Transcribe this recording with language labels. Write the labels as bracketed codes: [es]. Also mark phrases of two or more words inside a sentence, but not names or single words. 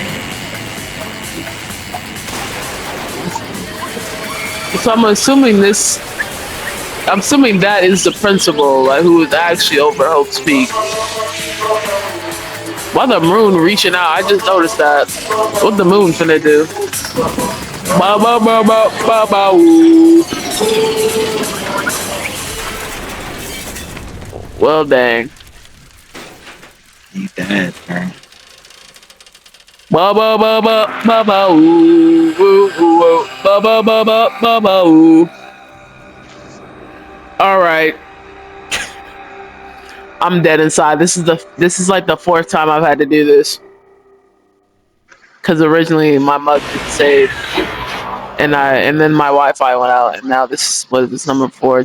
[en] So I'm assuming that is the principal, like, who is actually over Hope's Peak. Why the moon reaching out? I just noticed that. What the moon finna do? Ba ba ba ba ba ba woo. Well, dang. You dead, man. Ba ba ba ba ba ba woo woo woo ba ba ba ba ba ba woo. All right. I'm dead inside. This is like the fourth time I've had to do this. Cause originally my mug didn't save, and then my Wi-Fi went out, and now this was number 4.